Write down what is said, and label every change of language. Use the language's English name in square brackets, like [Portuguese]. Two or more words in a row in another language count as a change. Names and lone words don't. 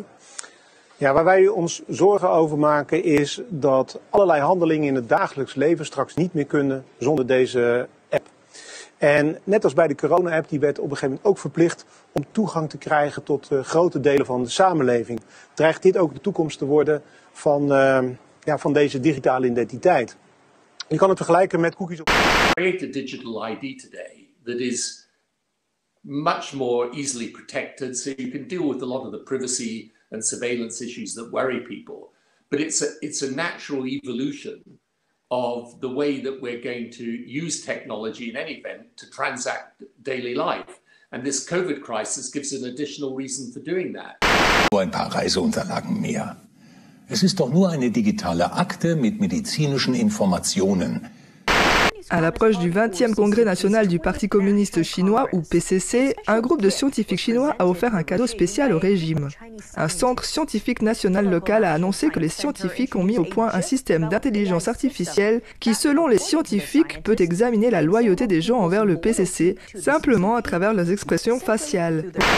[Dutch] Ja, waar wij ons zorgen over maken is dat allerlei handelingen in het dagelijks leven straks niet meer kunnen zonder deze app. En net als bij de corona-app, die werd op een gegeven moment ook verplicht om toegang te krijgen tot grote delen van de samenleving. Dreigt dit ook de toekomst te worden van deze digitale identiteit? Je kan het vergelijken met cookies op. [English] Create a digital ID today that is much more easily protected, so you can deal with a lot of the privacy and surveillance issues that worry people. But it's a natural evolution of the way that we're going to use technology in any event to transact daily life. And this COVID crisis gives an additional reason for doing that. [German] Nur ein paar Reiseunterlagen mehr. Es ist doch nur eine digitale Akte mit medizinischen Informationen. [French] À l'approche du 20e congrès national du Parti communiste chinois, ou PCC, un groupe de scientifiques chinois a offert un cadeau spécial au régime. Un centre scientifique national local a annoncé que les scientifiques ont mis au point un système d'intelligence artificielle qui, selon les scientifiques, peut examiner la loyauté des gens envers le PCC, simplement à travers leurs expressions faciales.